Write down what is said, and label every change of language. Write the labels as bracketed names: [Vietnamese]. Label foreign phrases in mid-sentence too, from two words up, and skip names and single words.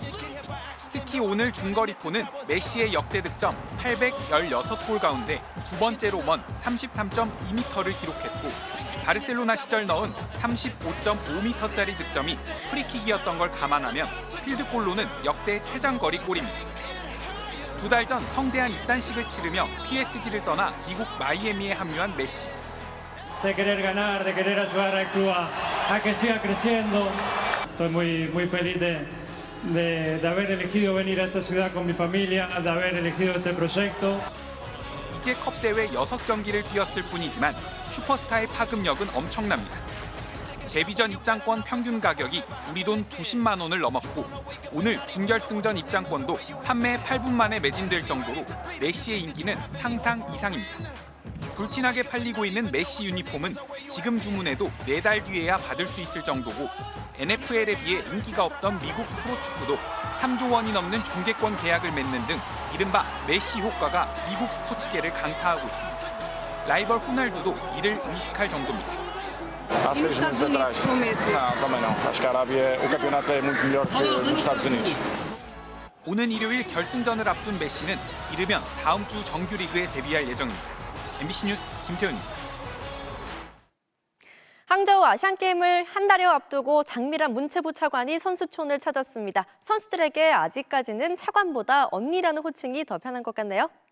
[Korean] 특히 오늘 중거리포는 메시의 역대 득점 816골 가운데 두 번째로 먼 33.2m를 기록했고 바르셀로나 시절 넣은 35.5m짜리 득점이 프리킥이었던 걸 감안하면 필드골로는 역대 최장거리 골입니다. 2달 전 성대한 입단식을 치르며 PSG를 떠나 미국 마이애미에 합류한 메시. [Spanish] De querer ganar, de querer ayudar al club a que siga creciendo. Estoy muy feliz de haber elegido venir a esta ciudad con mi familia, de haber elegido este proyecto. [Korean] 이제 컵대회 6경기를 뛰었을 뿐이지만 슈퍼스타의 파급력은 엄청납니다. 데뷔전 입장권 평균 가격이 우리 돈 90만 원을 넘었고 오늘 준결승전 입장권도 판매 8분 만에 매진될 정도로 메시의 인기는 상상 이상입니다. 불티나게 팔리고 있는 메시 유니폼은 지금 주문해도 4달 뒤에야 받을 수 있을 정도고 NFL에 비해 인기가 없던 미국 프로축구도 3조 원이 넘는 중계권 계약을 맺는 등 이른바 메시 효과가 미국 스포츠계를 강타하고 있습니다. 라이벌 호날두도 이를 의식할 정도입니다. [Portuguese] Há 6 meses atrás. Não, também não. Acho que a Arábia, o campeonato é muito melhor que nos Estados Unidos. [Korean] 오는 일요일 결승전을 앞둔 메시는 이르면 다음 주 정규리그에 데뷔할 예정입니다. MBC 뉴스 김태훈입니다. 항저우 아시안게임을 한 달여 앞두고 장미란 문체부 차관이 선수촌을 찾았습니다. 선수들에게 아직까지는 차관보다 언니라는 호칭이 더 편한 것 같네요.